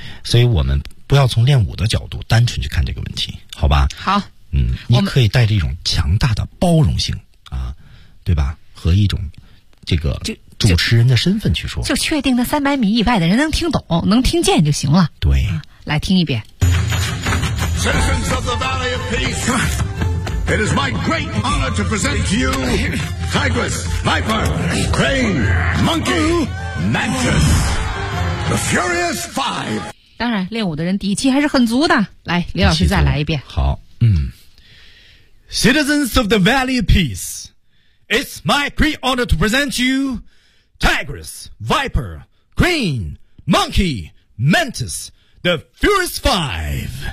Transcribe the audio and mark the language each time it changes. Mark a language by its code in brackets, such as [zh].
[zh] 所以我们不要从练武的角度单纯去看这个问题，好吧？好，你可以带着一种强大的包容性啊，对吧？和一种这个主持人的身份去说，就确定那300米以外的人能听懂、能听见就行了。对、来听一遍。 [en] Citizens of the Valley of Peace, it is my great honor to present to you Tigress, Viper, Crane, Monkey, Mantis, the Furious Five. [zh] 当然，练武的人底气还是很足的。来，李老师再来一遍。好， [en] Citizens of the Valley of Peace, it's my great honor to present to you Tigress, Viper, Crane, Monkey, Mantis, the Furious Five.